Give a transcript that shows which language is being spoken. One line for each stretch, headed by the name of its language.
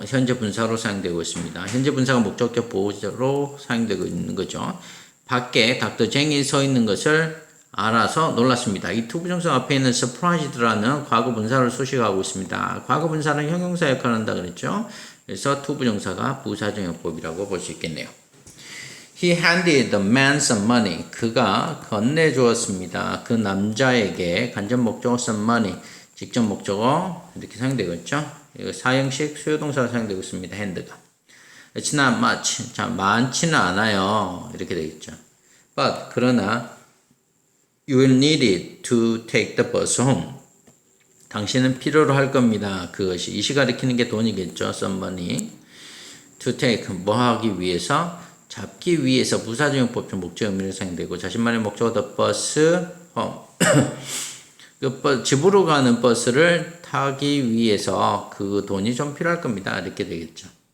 Korean: 현재 분사로 사용되고 있습니다. 현재 분사가 목적격 보호로 사용되고 있는 거죠. 밖에 Dr. Jang이 서 있는 것을 알아서 놀랐습니다. 이 투부정사 앞에 있는 surprised라는 과거 분사를 수식하고 있습니다. 과거 분사는 형용사 역할을 한다 그랬죠. 그래서 투부정사가 부사정형법이라고 볼 수 있겠네요.
English: He handed the man some money.
Korean: 그가 건네주었습니다. 그 남자에게 간접 목적어 some money, 직접 목적어 이렇게 사용되고 있죠. 이거 사형식 수요동사가 사용되고 있습니다. hand가.
English: It's not much.
Korean: 자, 많지는 않아요. 이렇게 되겠죠.
English: But
Korean: 그러나
English: you will need it to take the bus home.
Korean: 당신은 필요로 할 겁니다. 그것이 이시 가리키는 게 돈이겠죠.
English: some money.
Korean: to take 뭐 하기 위해서 잡기 위해서 부사적용법 중 목적 의미로 사용되고 자신만의 목적어
English: the bus home.
Korean: 그 집으로 가는 버스를 타기 위해서 그 돈이 좀 필요할 겁니다. 이렇게 되겠죠.